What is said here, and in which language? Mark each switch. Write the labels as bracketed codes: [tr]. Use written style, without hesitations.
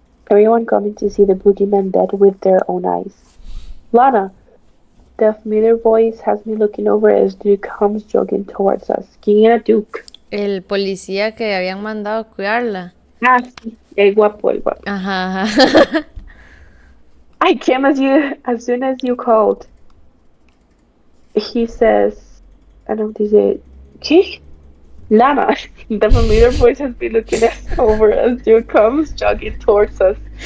[en] Everyone coming to see the boogeyman dead with their own eyes. Lana! The familiar voice has me looking over as Duke comes jogging towards us. [es] ¿Quién era Duke? El policía que habían mandado a cuidarla. Ah, sí. El guapo. Ajá, ajá. [en] I came as soon as you called. He says, [es] dice, ¿qué? [en] Lana. The familiar voice has been looking us over as Duke comes jogging towards us.